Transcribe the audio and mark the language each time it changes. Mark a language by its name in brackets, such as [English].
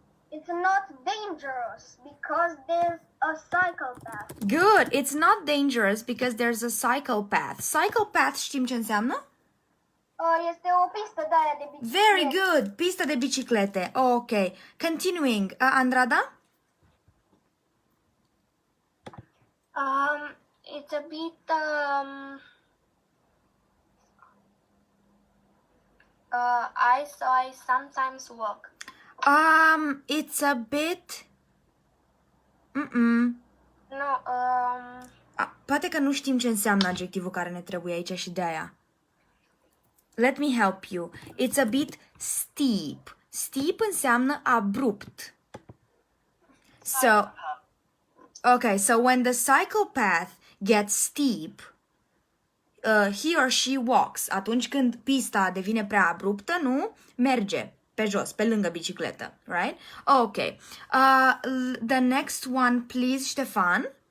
[English] It's not dangerous because there's a cycle path. Good. It's not dangerous because there's a cycle path. [Romanian] Cycle path știm ce înseamnă? Este o pistă de aia de biciclete. [English] Very good. [Romanian] Pista de biciclete. [English] Okay. Continuing. Andrada? It's a bit I sometimes walk. It's a bit... No, [Romanian] Poate că nu știm ce înseamnă adjectivul care ne trebuie aici și de aia. [English] Let me help you. It's a bit steep. [Romanian] Steep înseamnă abrupt. [English] So, okay, so when the cycle path gets steep, he or she walks. [Romanian] Atunci când pista devine prea abruptă, nu? Merge pe jos, pe lângă bicicletă, [English] right? Okay. The next one, please, Ștefan.